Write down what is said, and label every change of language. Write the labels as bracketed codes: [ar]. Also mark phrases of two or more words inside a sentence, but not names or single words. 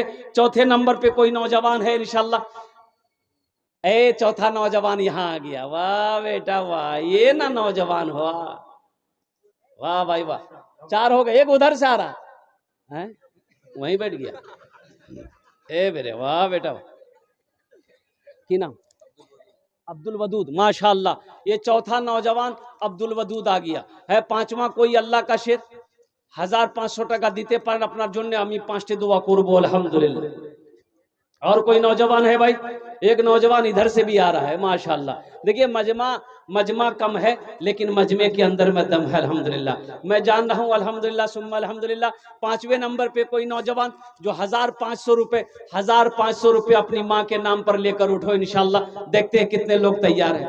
[ur] چوتھے نمبر پہ کوئی نوجوان ہے انشاءاللہ؟ چوتھا نوجوان یہاں آ گیا، واہ بیٹا واہ، یہ نہ نوجوان ہوا، واہ بھائی واہ، 4 ہو گئے، ایک ادھر سے آ رہا ہے وہیں بیٹھ گیا، میرے واہ بیٹا واہ۔ [bn] কী নাম? [ur] عبد الودود، ماشاءاللہ یہ چوتھا نوجوان عبد الودود آ گیا ہے۔ پانچواں کوئی اللہ کا شیر [bn] 1500 টাকা দিতে পারেন আপনার জন্য, আমি 5টি দোয়া করব الحمدللہ۔ [ur] اور کوئی نوجوان ہے بھائی؟ ایک نوجوان ادھر سے بھی آ رہا ہے ماشاءاللہ۔ دیکھیے مجمع کم ہے لیکن مجمع کے اندر میں دم ہے الحمدللہ، میں جان رہا ہوں الحمدللہ ثم الحمدللہ۔ 5ویں نمبر پہ کوئی نوجوان جو 1500 روپے اپنی ماں کے نام پر لے کر اٹھو انشاءاللہ، دیکھتے ہیں کتنے لوگ تیار ہیں۔